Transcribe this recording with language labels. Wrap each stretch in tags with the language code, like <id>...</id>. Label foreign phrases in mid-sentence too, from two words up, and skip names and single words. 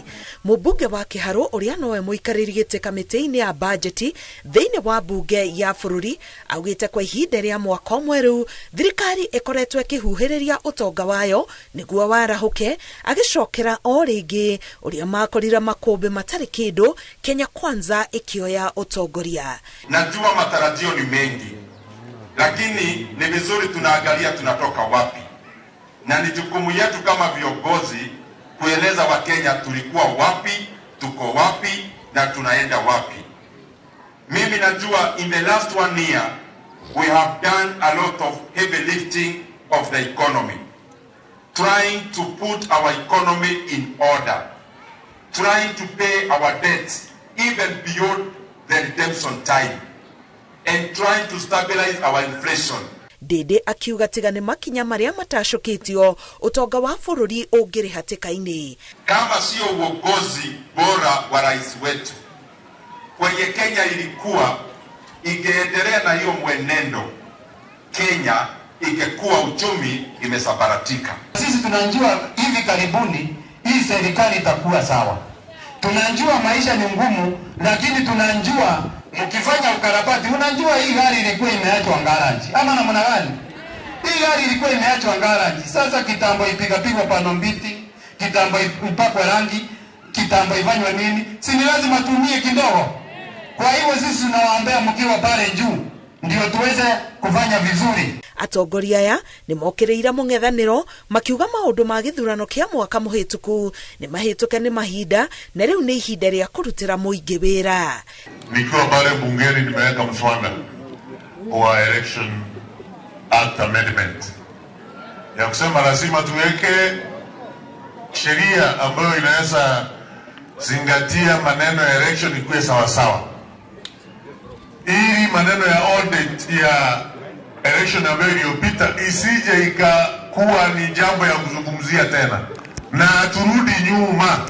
<ki>Mũmbunge wa Kĩharũ ũrĩa nowe mũikarĩri gĩtĩ kamĩtĩ-inĩ ya bajeti thĩinĩ wa bunge ya bũrũri augĩte kwa ihinda rĩa mwaka ũmwe rĩu thirikari ĩkoretwo ĩkĩhuhĩrĩria ũtonga wayo nĩguo warahũke, agĩcokera o rĩngĩ ũrĩa makorire makũmbĩ matarĩ kĩndũ Kenya Kwanza ĩkĩoya utongoria.</ki> <sw>Najua matarajio ni mengi, lakini ni vizuri tunaangalia tunatoka wapi, na ni jukumu yetu kama viongozi kueleza Wakenya tulikuwa wapi, tuko wapi na tunaenda wapi. Mimi najua</sw> <en>in the last 1 year we have done a lot of heavy lifting of the economy, trying to put our economy in order, trying to pay our debts even beyond the redemption time, and trying to stabilize our inflation.</en> <ki>Ndindi akiuga tiga nĩ makinya marĩa matacukĩtio utonga wa bũrũri ũngĩrĩ hatĩka-inĩ.</ki> <sw>Kama sio uongozi bora wa rais wetu kwenye Kenya ilikuwa ingeendelea na hiyo mwenendo, Kenya ingekuwa uchumi imesabaratika. Sisi tunajua hivi karibuni hii serikali itakuwa sawa. Tunajua maisha ni ngumu, lakini tunajua mkifanya ukarabati, unajua hii gari ilikuwa imeachwa garage. Ama namna gani? Hii gari ilikuwa imeachwa garage. Sasa kitambo ipigapigwa pano mbiti, kitambo ipakwe rangi, kitambo ifanywe nini? Si ni lazima tumie kidogo. Kwa hivyo sisi tunawaambia mkiwa pale juu ndio tuweze kufanya vizuri.</sw> <ki>Atongoria aya nĩmokĩrĩire mũng'ethanĩro makiuga maũndũ ma gĩthurano kĩa mwaka mũhĩtũku nĩmahĩtũke nĩ mahinda na rĩu nĩ ihinda rĩa kũrutĩra mũingĩ wĩra.</ki> <sw>Nikiwa pale bungeni nimeweka mswada wa Election Act Amendment ya kusema lazima tuweke sheria ambayo inaweza zingatia maneno ya election ikuwe sawa sawa, ili maneno ya audit ya election ambayo iliyopita isije ikakuwa ni jambo ya kuzungumzia tena, na turudi nyuma.</sw>